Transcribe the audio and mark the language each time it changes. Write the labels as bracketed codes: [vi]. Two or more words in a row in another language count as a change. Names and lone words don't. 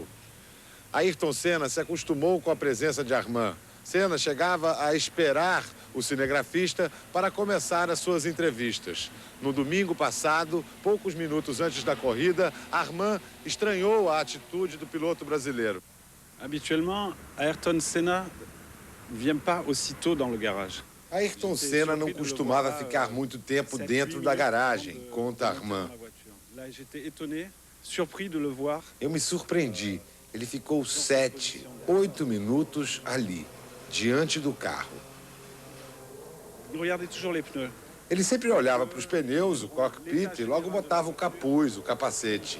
[pt] Ayrton Senna se acostumou com a presença de Armand. Senna chegava a esperar o cinegrafista para começar as suas entrevistas. No domingo passado, poucos minutos antes da corrida, Armand estranhou a atitude do piloto brasileiro. [fr] Habituellement, Ayrton Senna vient pas aussitôt dans le garage. [pt] Ayrton Senna não costumava ficar muito tempo dentro da garagem, conta Armand. Eu me surpreendi. Ele ficou 7, 8 minutos ali, diante do carro. Ele sempre olhava para os pneus, o cockpit, e logo botava o capuz, o capacete.